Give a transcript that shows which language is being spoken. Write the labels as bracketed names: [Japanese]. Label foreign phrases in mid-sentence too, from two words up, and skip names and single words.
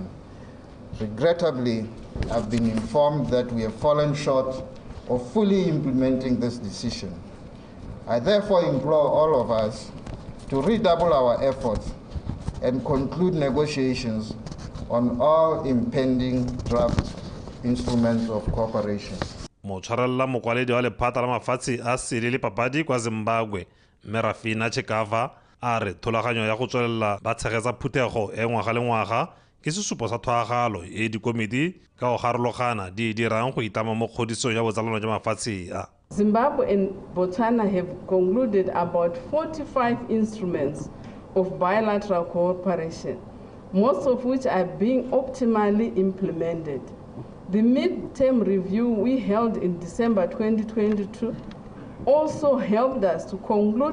[English] Regrettably, I've been informed that we have fallen short of fully implementing this decision. I therefore implore all of us to redouble our efforts and conclude negotiations on all impending draft instruments of cooperation. [Tswana] Motshwarela mokwaledi wa lephata la mafatshe a sele le papadi kwa Zimbabwe Merafina Chekava a re thulaganyo ya go tswelela ba tshegetsa phuthego e ngwaga le ngwaga ke sesupo sa thwagalo e dikomiti ka go garologana di dirang go itama mo kgodisong ya botsalano jwa mafatshe a. [English] Zimbabwe and Botswana have concluded about 45 instruments of bilateral cooperation, most of which are being optimally implemented. The mid-term review we held in December 2022 also helped us to conclude